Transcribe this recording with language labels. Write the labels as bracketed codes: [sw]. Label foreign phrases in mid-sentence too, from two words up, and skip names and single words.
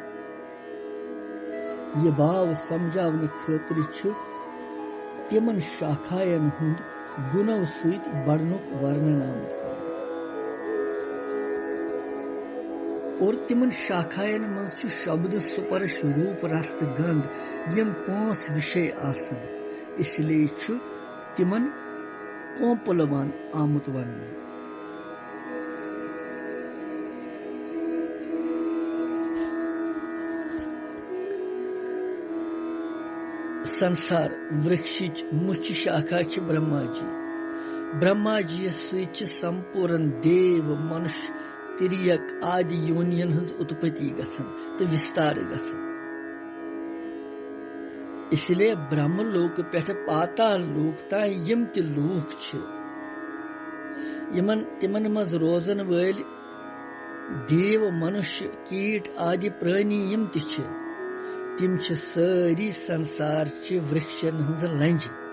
[ks] یہِ باو سمجاونہٕ خٲطرٕ چھُ تِمن شاکھاین ہُنٛد گُنو سۭتۍ بڑنُک ورنن آمُت کرنہٕ. اور تِمن شاکھاین منٛز چھُ شبد سپرش روٗپ رس تہٕ گنٛد یِم 5 وشے آسان. [ur] اس لیے [ks] چھُ تِمن کومپلوان آمُت وننہٕ. سنسار ورکشٕچ مُچھِ شاکھا چھِ برہما جی. برہما جی یس سۭتۍ چھِ سمپوٗرن دیو منش تریک آدِ یونین ہٕنٛز اتپتی گژھان تہٕ وستار گژھان. [ur] اس لیے [ks] برہم لوک پٮ۪ٹھٕ پاتال لوک تام یِم تہِ لوٗکھ چھِ تِمن منٛز روزن وٲلۍ دیو منُشیہ کیٖٹ آدِ پرٲنی یِم تہِ چھِ تِم چھِ سٲری سنسار چہِ ورکشن ہٕنٛزٕ لنجہِ.